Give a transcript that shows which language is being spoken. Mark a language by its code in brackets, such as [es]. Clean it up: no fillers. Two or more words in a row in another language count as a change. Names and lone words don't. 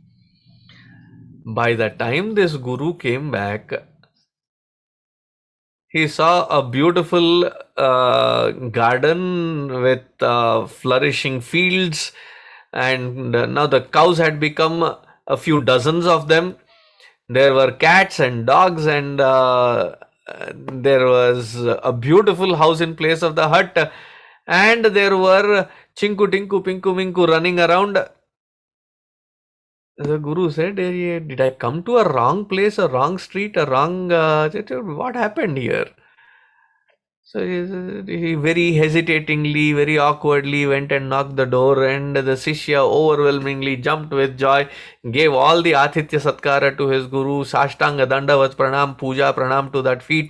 [en] By the time this guru came back, he saw a beautiful garden with flourishing fields, and now the cows had become a few dozens of them. There were cats and dogs, and there was a beautiful house in place of the hut, and there were chinku tinku pinku minku running around. The guru said, "Did I come to a wrong place, a wrong street, a wrong... what happened here?" So he very hesitatingly, very awkwardly went and knocked the door, and the Shishya overwhelmingly jumped with joy, gave all the [sa] आतिथ्य सत्कार [en] to his Guru, [sa] साष्टांग दण्डवत् प्रणाम, पूजा प्रणाम [en] to that feet.